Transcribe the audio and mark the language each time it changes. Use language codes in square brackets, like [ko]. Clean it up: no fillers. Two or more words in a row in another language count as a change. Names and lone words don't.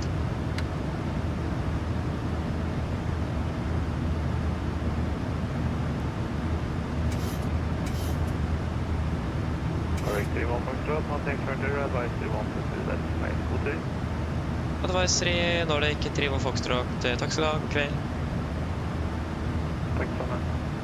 [en] Correct 31 Foxtrot, nothing further, advice 31 to that main scooter. Advisory, Nordic 31 Foxtrot. [no] Takk skal du ha, kveld. [sv] Tack så mycket.